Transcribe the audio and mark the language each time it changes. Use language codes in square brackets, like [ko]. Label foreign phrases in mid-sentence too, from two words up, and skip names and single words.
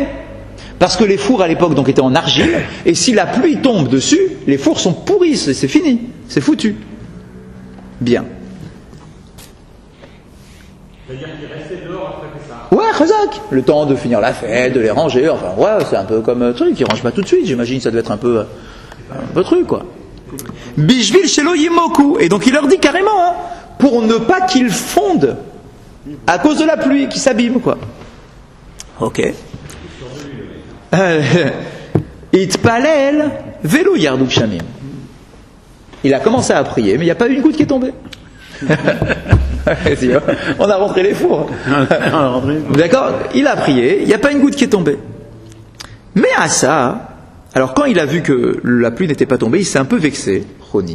[fr] Parce que les fours à l'époque donc étaient en argile, et si la pluie tombe dessus, les fours sont pourris, c'est fini, c'est foutu. Bien. C'est-à-dire qu'ils restaient dehors après Pessah. Ouais, chazak, le temps de finir la fête, de les ranger, enfin ouais, c'est un peu comme un truc, ils rangent pas tout de suite, j'imagine ça doit être un peu truc quoi. [he] בשביל שלא יימוקו, [fr] et donc il leur dit carrément, hein, pour ne pas qu'ils fondent à cause de la pluie, qu'ils s'abîment quoi. Ok. [he] התפלל ולא ירדו גשמים. [fr] Il a commencé à prier, mais il n'y a pas eu une goutte qui est tombée. On a rentré les fours. D'accord? Il a prié, il n'y a pas une goutte qui est tombée. Mais à ça, alors quand il a vu que la pluie n'était pas tombée, il s'est un peu vexé, Choni.